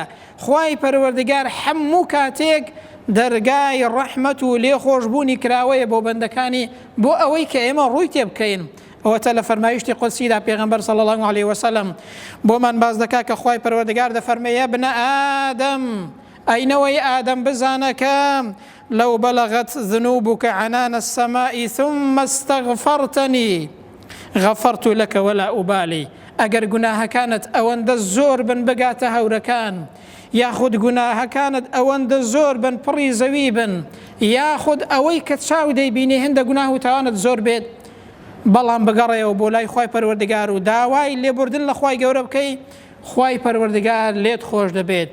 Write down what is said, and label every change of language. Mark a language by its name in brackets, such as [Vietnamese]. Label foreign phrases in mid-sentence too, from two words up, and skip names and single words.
[Central Kurdish] خوای پەروەردگار هەموو کاتێک دەرگای ڕەحمەت و لێخۆشبوونی کراوەیە بۆ بەندەکانی، بۆ ئەوەی کە ئێمە ڕووی تێ بکەین. ئەوەتە لە فەرمایشتی قودسیدا پێغەمبەر [Arabic] صلی الله عليه وسلم [Central Kurdish] بۆمان باز دەکات کە خوای پەروەردگار دەفەرمێ [Arabic] یا ابن ئادەم، [Central Kurdish] ئەینەوەی ئادەم بزانە کە [Arabic] لو بلغت ذنوبك عنان السماء ثم استغفرتني غفرت لك ولا أبالي. [Central Kurdish] ئەگەر گوناهەکانت ئەوەندە زۆر بن بگاتە هەورەکان، یاخود گوناهەکانت ئەوەندە زۆر بن پڕی زەوی بن، یاخود ئەوەی کە چاو دەیبینی هەندە گوناه و تاوانت زۆر بێت، بەڵام بگەڕێەوە بۆ لای خوای پەروەردگار و داوای لێبوردن لە خوای گەورە بکەی، خوای پەروەردگار لێت خۆش دەبێت.